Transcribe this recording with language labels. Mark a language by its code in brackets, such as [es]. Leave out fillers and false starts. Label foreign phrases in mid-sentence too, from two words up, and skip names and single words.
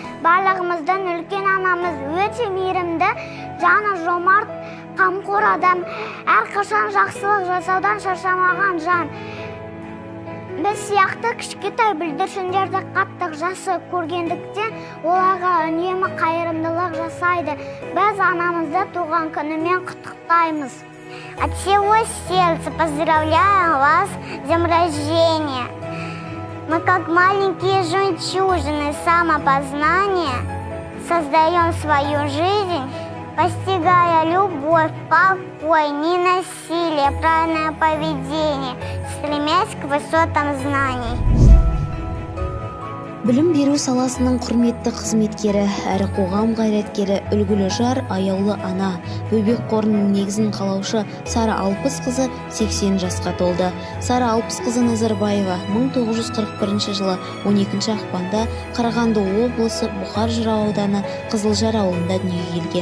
[kk] барлығымыздан үлкен анамыз өте мейірімді, жаны жомарт, қамқор адам, әрқашан жақсылық жасаудан шаршамаған жан. Біз сияқты кішкентай бүлдіршіндерді қатты жақсы көргендіктен оларға үнемі қайырымдылық жасайды. Біз анамызды туған күнімен құттықтаймыз. [ru] От всего сердца поздравляю вас с днем рождения. Мы, как маленькие жемчужины самопознания, создаем свою жизнь, постигая любовь, покой, ненасилие, правильное поведение, стремясь к высотам знаний. [kk] Білім беру саласының құрметті қызметкері, әрі қоғам қайраткері, үлгілі жар, аяулы ана, бөбек қорының негізін қалаушы Сара Алпысқызы 80 жасқа толды. Сара Алпысқызы Назарбаева 1941 жылы 12 ақпанда Қарағанды облысы Бұқар Жырау ауданы Қызылжар ауылында дүниеге келген.